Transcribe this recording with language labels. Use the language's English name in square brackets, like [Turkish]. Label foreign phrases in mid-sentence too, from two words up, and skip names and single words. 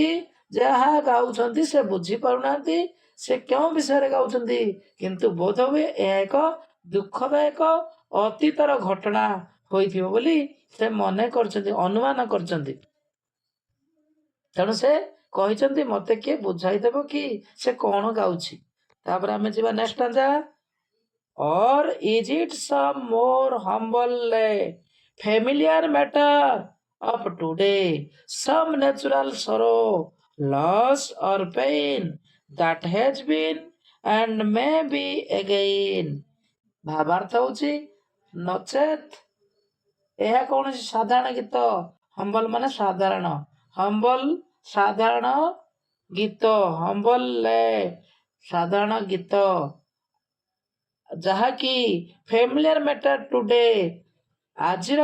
[Odia] ଯାହା ଗାଉଛନ୍ତି ସେ ବୁଝିପାରୁନାହାନ୍ତି ସେ କେଉଁ ବିଷୟରେ ଗାଉଛନ୍ତି, କିନ୍ତୁ ବୋଧହୁଏ ଏହା ଏକ ଦୁଃଖଦାୟକ ଅତୀତର ଘଟଣା ହୋଇଥିବ ବୋଲି ସେ ମନେ କରିଛନ୍ତି, ଅନୁମାନ କରିଛନ୍ତି। ତେଣୁ ସେ କହିଛନ୍ତି, ମୋତେ କିଏ ବୁଝାଇଦେବ କି ସେ କ'ଣ ଗାଉଛି। ତାପରେ ଆମେ ଯିବା [English] next stanza. Or is it some more humble, familiar matter of today, some natural sorrow, loss or pain that has been and may be again? [Odia] ଭାବାର୍ଥ ହେଉଛି ନଚେତ୍ ଏହା କୌଣସି ସାଧାରଣ ଗୀତ। ହମ୍ବଲ ମାନେ ସାଧାରଣ, ହମ୍ବଲ ସାଧାରଣ ଗୀତ, ହମ୍ବଲ ସାଧାରଣ ଗୀତ, ଯାହାକି [English] familiar matter today, [Odia] ଆଜିର